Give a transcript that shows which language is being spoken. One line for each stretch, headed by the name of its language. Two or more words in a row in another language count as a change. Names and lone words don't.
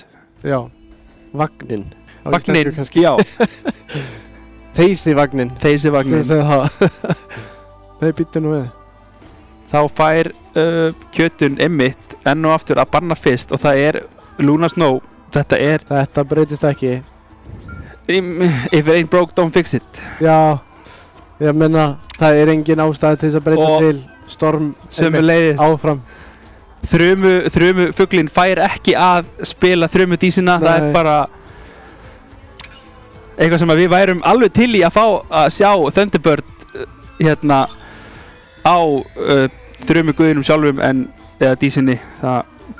Icelandic: Já, vagnin. Vagnin, já. Þeysivagnin. Þeysivagnin. Nei, býttu nú við. Þá fær Kjötun einmitt enn og aftur að banna fyrst og það Luna Snow. Þetta breytist ekki.
English: If it ain't broke, don't fix it.
Icelandic: Já, ég meina það engin ástæði til þess að breyta til Storm einmitt áfram. Þrumufuglinn fær ekki að spila þrumudísina. Það bara eitthvað sem við værum alveg til í að fá að sjá Thunderbird á þrumuguðinum sjálfum eða dísinni.